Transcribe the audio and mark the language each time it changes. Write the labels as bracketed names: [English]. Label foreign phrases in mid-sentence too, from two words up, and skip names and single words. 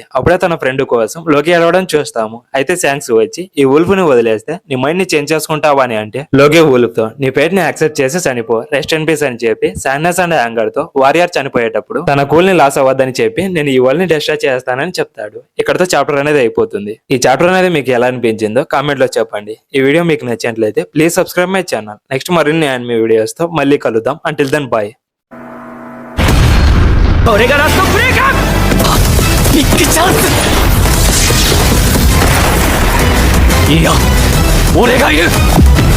[Telugu] అప్పుడే తన ఫ్రెండ్ కోసం లోకి ఏడవడం చూస్తాము. అయితే శాంక్స్ వచ్చి ఈ వూల్ఫ్ ని వదిలేస్తే నీ మైండ్ ని చేంజ్ చేసుకుంటావా అని అంటే లోకి వూల్ఫ్ తో నీ పేట్ ని యాక్సెప్ట్ చేసి చనిపో, [English] rest in peace [Telugu] అని చెప్పి [English] sadness and anger [Telugu] తో వారియర్ చనిపోయేటప్పుడు తన కూల్ ని లాస్ అవ్వద్దని చెప్పి నేను ఈ వరల్డ్ ని డిస్ట్రాయ్ చేస్తానని చెప్తాడు. ఇక్కడతో చాప్టర్ అనేది అయిపోతుంది. ఈ చాప్టర్ అనేది మీకు ఎలా అనిపించిందో కామెంట్ లో చెప్పండి. ఈ వీడియో మీకు నచ్చినట్లయితే [English] please subscribe my channel. [Telugu] నెక్స్ట్ మరిన్ని [English] anime videos [Telugu] తో మళ్ళీ కలుద్దాం. [English] until then bye. [Japanese] これがラストプレーか。ビッグチャンス。いや俺がいる。